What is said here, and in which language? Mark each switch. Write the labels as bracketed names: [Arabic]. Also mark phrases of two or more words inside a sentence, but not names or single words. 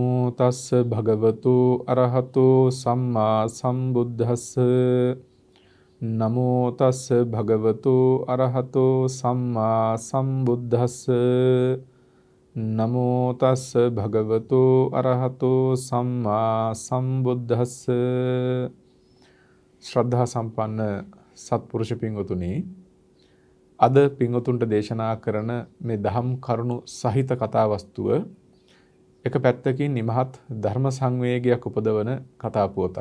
[Pali] තස්ස භගවතු අරහතෝ සම්මා සම්බුද්දස්ස නමෝ තස්ස භගවතු අරහතෝ සම්මා සම්බුද්දස්ස නමෝ තස්ස භගවතු අරහතෝ සම්මා සම්බුද්දස්ස. [Sinhala] ශ්‍රද්ධා සම්පන්න සත්පුරුෂ පින්වතුනි, අද පින්වතුන්ට දේශනා කරන මේ දහම් කරුණු සහිත කතා වස්තුව එක පැත්තකින් නිමහත් ධර්ම සංවේගයක් උපදවන කතා පුවතක්.